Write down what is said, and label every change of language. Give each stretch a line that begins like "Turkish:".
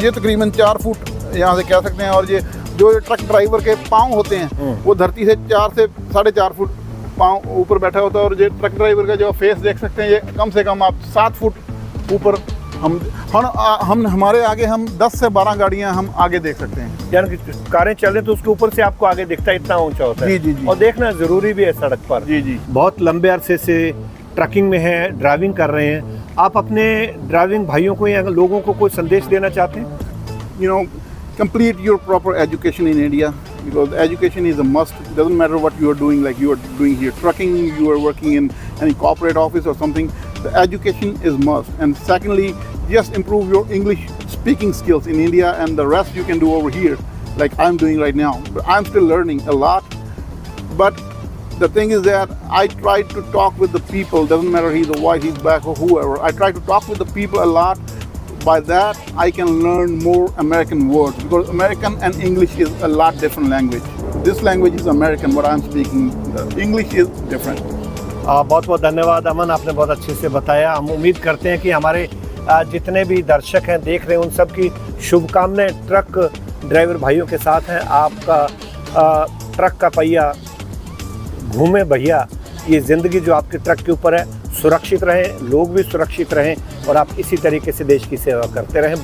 Hindi: ये तकरीबन 4 फुट यहाँ से कह सकते हैं। और ये जो ट्रक ड्राइवर के पाँव होते हैं, वो धरती से 4 से 4.5 फुट पाँव ऊपर बैठा होता है। और ये ट्रक ड्राइवर का जो फेस देख सकते हैं, ये कम से कम आप 7 फुट ऊपर हम हमारे आगे हम 10 से 12 गाड़ियां हम आगे देख सकते हैं। यानी कि कारें चल रही तो उसके ऊपर से आपको आगे दिखता है, इतना ऊंचा होता है। जी जी जी। और देखना जरूरी भी है सड़क पर। जी जी। बहुत लंबे अरसे से ट्रकिंग में है, ड्राइविंग कर रहे हैं। आप अपने ड्राइविंग भाइयों को या लोगों को कोई संदेश देना चाहते हैं?
English: You know, complete your proper education in India, because education is a must. It doesn't matter what you are doing, like you are doing here trucking, you are working in any corporate office or something. The education is must. And secondly, just improve your English speaking skills in India, and the rest you can do over here, like I'm doing right now. But I'm still learning a lot. But the thing is that I try to talk with the people. Doesn't matter he's white, he's black, or whoever. I try to talk with the people a lot. By that, I can learn more American words, because American and English is a lot different language. This language is American, what I'm speaking. English is different.
Hindi: बहुत बहुत धन्यवाद अमन, आपने बहुत अच्छे से बताया। हम उम्मीद करते हैं कि हमारे जितने भी दर्शक हैं, देख रहे हैं, उन सब की शुभकामनाएं ट्रक ड्राइवर भाइयों के साथ हैं। आपका ट्रक का पहिया घूमे भैया, ये ज़िंदगी जो आपके ट्रक के ऊपर है, सुरक्षित रहें, लोग भी सुरक्षित रहें, और आप इसी तरीके से देश की सेवा करते रहें।